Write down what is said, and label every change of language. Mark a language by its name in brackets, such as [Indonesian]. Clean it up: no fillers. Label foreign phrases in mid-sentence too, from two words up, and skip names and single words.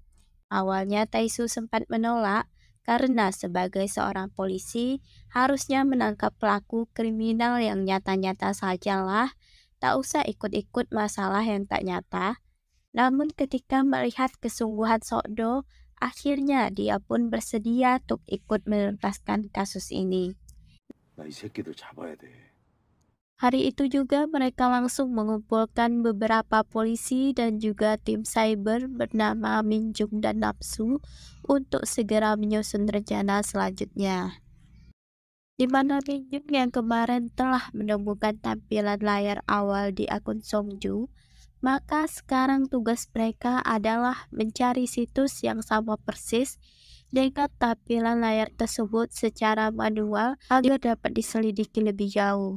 [Indonesian] Awalnya Taesu sempat menolak karena sebagai seorang polisi harusnya menangkap pelaku kriminal yang nyata-nyata sajalah, tak usah ikut-ikut masalah yang tak nyata. Namun ketika melihat kesungguhan Sokdo, akhirnya dia pun bersedia untuk ikut menuntaskan kasus ini. [Korean] 나 이 새끼들 잡아야 돼. [Indonesian] Hari itu juga mereka langsung mengumpulkan beberapa polisi dan juga tim cyber bernama Minjung dan Napsu untuk segera menyusun rencana selanjutnya. Di mana Minjung yang kemarin telah menemukan tampilan layar awal di akun Songju, maka sekarang tugas mereka adalah mencari situs yang sama persis dengan tampilan layar tersebut secara manual agar dapat diselidiki lebih jauh.